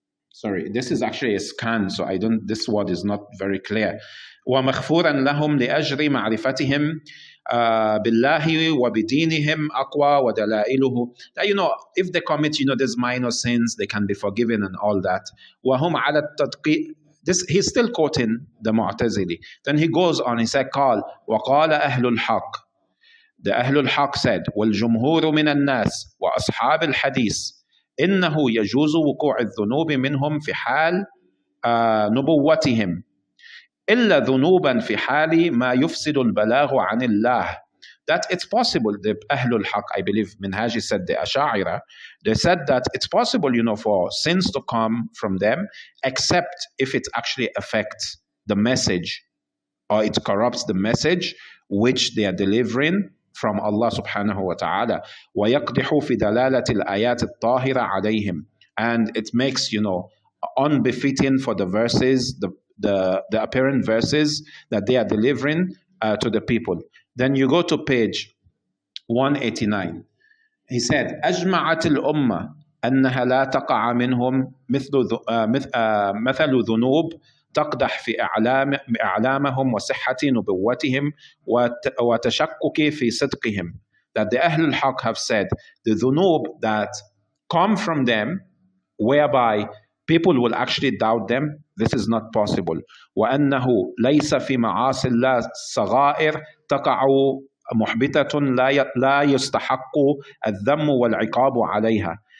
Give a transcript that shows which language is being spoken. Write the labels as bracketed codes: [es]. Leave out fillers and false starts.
[en] Sorry, this is actually a scan, so this word is not very clear. [ar] ومغفورا لهم لأجر معرفتهم بالله وبدينهم أقوى ودلائله. [en] That, if they commit, these minor sins, they can be forgiven and all that. [ar] وهم على التدقيق. [en] This, he's still quoting the Mu'tazili. Then he goes on, he said, [ar] قال وقال أهل الحق. The أهل الحق said, والجمهور من الناس وأصحاب الحديث إنه يجوز وقوع الذنوب منهم في حال نبوتهم إلا ذنوبا في حال ما يفسد البلاغ عن الله. [en] That it's possible, the Ahlul Haq, I believe Minhaji said, the Ash'ira, they said that it's possible, for sins to come from them, except if it actually affects the message or it corrupts the message which they are delivering from Allah subhanahu wa ta'ala. [ar] وَيَقْدِحُ فِي دَلَالَةِ الْآيَاتِ الطَّاهِرَةِ عَلَيْهِمْ. [en] And it makes, unbefitting for the verses, the apparent verses that they are delivering to the people. Then you go to page 189. [ar] He said, أجمعت الأمة أنها لا تقع منهم مثل ذنوب تقدح في أعلامهم وصحة نبوتهم وتشكك في صدقهم. [en] That the Ahlul Haq have said, the dhunub that come from them, whereby people will actually doubt them, this is not possible. [ar] وأنه ليس في معاصي الله صغائر تقع محبطة لا يستحق الذم والعقاب عليها.